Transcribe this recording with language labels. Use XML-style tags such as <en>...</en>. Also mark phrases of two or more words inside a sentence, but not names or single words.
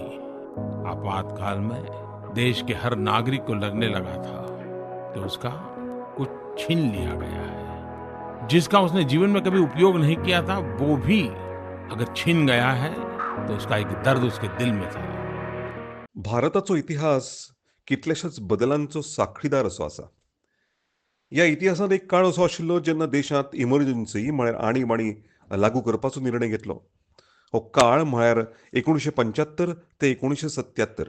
<hi>आपातकाल में देश के हर नागरिक को लगने लगा था कि उसका कुछ छीन लिया गया है। जिसका उसने जीवन में कभी उपयोग नहीं किया था, वो भी अगर छीन गया है तो उसका एक दर्द उसके दिल में था।</hi> <kok>भारताचो इतिहास कितल्याशाच बदलांचो साक्षीदार असो आसा. ह्या इतिहासांत एक काळ असो आशिल्लो जेन्ना देशांत इमर्जन्सी म्हळ्यार आणीबाणी लागू करपाचो निर्णय घेतलो. हो काळ म्हळ्यार 1975 ते 1977.</kok>